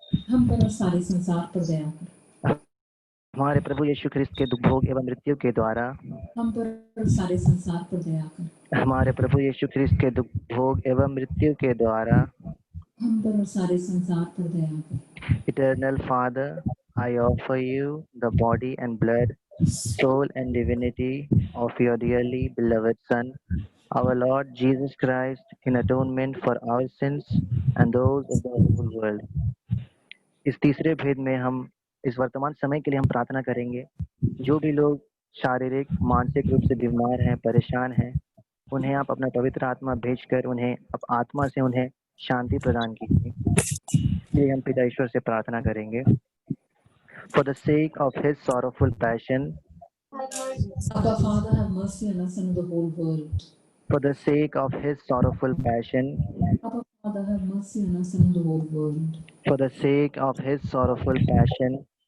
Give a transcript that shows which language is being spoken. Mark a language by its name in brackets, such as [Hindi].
[Hindi] हम पर और सारे संसार पर दया कर। हमारे प्रभु यीशु ख्रिस्त के दुख भोग एवं मृत्यु के द्वारा हम पर और सारे संसार पर दया कर। हमारे प्रभु यीशु ख्रिस्त के दुख भोग एवं मृत्यु के द्वारा हम पर और सारे संसार पर दया कर। [English] Eternal Father, I offer you the body and blood, soul and divinity of your dearly beloved Son, our Lord Jesus Christ, in atonement for our sins and those of the whole world. [Hindi] इस तीसरे भेद में हम इस वर्तमान समय के लिए हम प्रार्थना करेंगे, जो भी लोग शारीरिक मानसिक रूप से बीमार हैं, परेशान हैं, उन्हें आप अपना पवित्र आत्मा भेजकर उन्हें अब आत्मा से उन्हें शांति प्रदान कीजिए। इसलिए हम पिता ईश्वर से प्रार्थना करेंगे। [English] For the sake of his sorrowful passion, Abba, Father, have mercy on us and on the whole world. for the sake of his sorrowful passion, Abba, Father, have mercy on us and on the whole world. for the sake of his sorrowful passion,